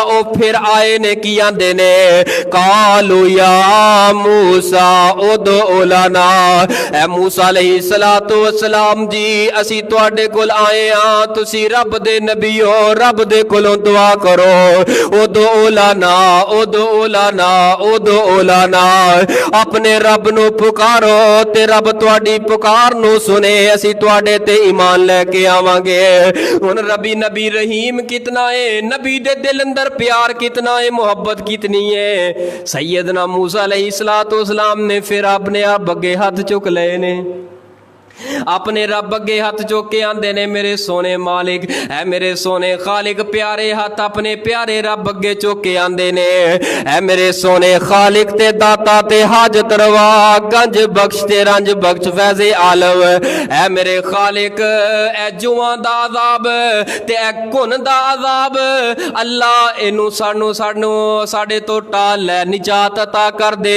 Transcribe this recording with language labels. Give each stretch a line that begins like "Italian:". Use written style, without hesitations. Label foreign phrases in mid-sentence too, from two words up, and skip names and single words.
Punjabi: او پھر آئے نے کی آندے نے,
Arabic: قالوا يا موسى ادع لنا,
Punjabi: اے موسیٰ
Arabic: عليه الصلاة والسلام
Punjabi: جی، اسی تہاڈے کول آئے ہاں، تسی رب دے نبی ہو، رب دے کولوں دعا کرو.
Arabic: ادع لنا، ادع لنا، ادع لنا,
Punjabi: اپنے رب نوں پکارو تے رب تہاڈی پکار نوں سنے، اسی تہاڈے تے ایمان لے کے آواں گے. ہن ربی نبی رحیم کتنا ہے، نبی دے دل اندر پیار کتنا ہے، محبت کتنی ہے. سیدنا موسیٰ
Arabic: عليه الصلاة والسلام
Punjabi: نے پھر اپنے آپ اگے ہاتھ چک لئے نے، اپنے رب اگے ہاتھ چک کے آندے نے، میرے سوہنے مالک، اے میرے سوہنے خالق، پیارے ہاتھ اپنے پیارے رب اگے چک کے آندے نے. اے میرے سوہنے خالق تے داتا تے حاجت روا، گنج بخش تے رنج بخش، فیضِ عالم، اے میرے خالق، اے جوآں دا عذاب تے اے گھن دا عذاب، اللہ اینوں سانوں سانوں ساڈے توں ٹال لے، نجات عطا کر دے.